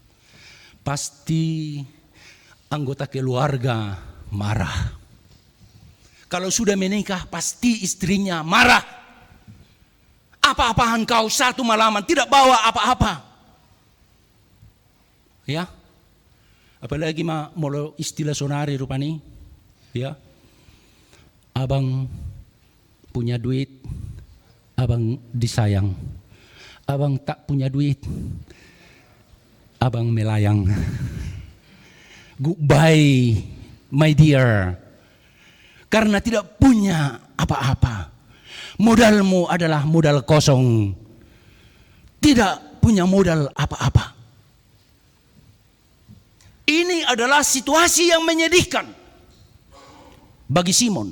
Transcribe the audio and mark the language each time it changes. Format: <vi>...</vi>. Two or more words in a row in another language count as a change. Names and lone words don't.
<id>Pasti anggota keluarga marah. Kalau sudah menikah pasti istrinya marah. Apa-apaan kau satu malaman tidak bawa apa-apa. Ya.</id> <bbc>Apalagi molo istilah sonari rupani.</bbc> <id>Ya. Abang punya duit, abang disayang. Abang tak punya duit, abang melayang.</id> <en>Goodbye, my dear.</en> <id>Karena tidak punya apa-apa. Modalmu adalah modal kosong. Tidak punya modal apa-apa. Ini adalah situasi yang menyedihkan bagi Simon.</id>